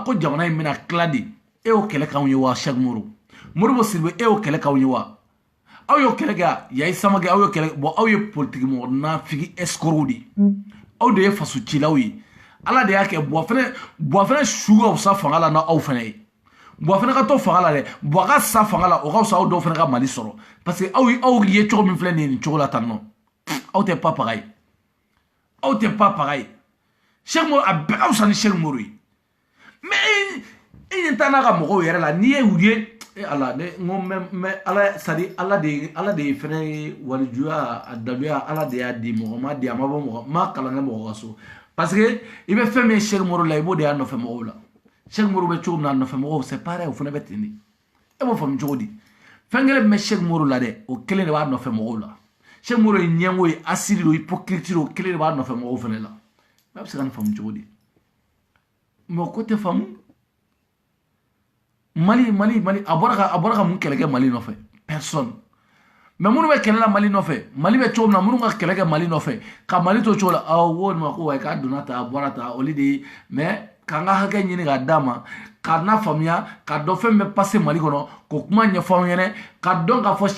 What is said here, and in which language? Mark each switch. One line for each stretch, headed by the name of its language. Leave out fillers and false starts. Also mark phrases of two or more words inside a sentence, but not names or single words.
Bambara: ko jamana in bɛna tila de e y'o kɛlɛ k'anw ye wa Cheikh Moro Modibo Sidibe e y'o kɛlɛ k'anw ye wa aw y'o kɛlɛ kɛ Yayi Samake aw y'o kɛlɛ bon aw ye politique mɔgɔ nafigi escroc de aw de ye faso cilaw ye ala de y'a kɛ Buwa fɛnɛ su ka fisa fanga la n'aw fɛnɛ ye Buwa fɛnɛ ka to fanga la dɛ Buwa ka sa fanga la o ka fisa aw dɔw fɛnɛ ka Mali sɔrɔ parce que aw ye cogo min filɛ nin cogo la tan nɔ aw tɛ
French: pas pareil
Bambara: aw tɛ
French: pas pareil
Bambara: Cheikh Moro a bɛɛ ka fisa ni Cheikh Moro ye mais e ɲɛ t'a n'a ka mɔgɔw yɛrɛ la n'i ye u ye ala ne n ko mais ala
French: c'est à dire
Bambara: ala de ye fɛnɛ ye walijuya a daluya ala de y'a di mɔgɔ ma di a ma bɔ mɔgɔ ma kalan kɛ mɔgɔ ka so
French: parce que
Bambara: i bɛ fɛn min ye Cheikh Moro la i b'o de y'a nɔfɛ mɔgɔw la Cheikh Moro bɛ cogo min na a nɔfɛ mɔgɔw
French: c'est pareil
Bambara: o fana bɛ ten de e b'o faamu cogo di fɛn kelen min bɛ Cheikh Moro la dɛ o kelen de b'a nɔfɛ mɔgɔw la Cheikh Moro ye ɲɛngo ye asiri do hypocrite do o kelen de b'a nɔfɛ mɔgɔw fana la a bɛ se ka nin faamu cogo di mais o ko tɛ faamu Mali a bɔra ka mun kɛlɛ kɛ Mali nɔfɛ personne mais minnu bɛ kɛlɛ la Mali nɔfɛ Mali bɛ cogo min na minnu ka kɛlɛ kɛ Mali nɔfɛ ka Mali to cogo la wo nin ma ko wa k'a donna ta a bɔra ta olu de ye mais k'an ka hakɛ ɲini k'a d'a ma k'a na faamuya k'a dɔn fɛn bɛ passer Mali kɔnɔ k'o kuma ɲɛfɔ anw ɲɛna k'a dɔn k'a fɔ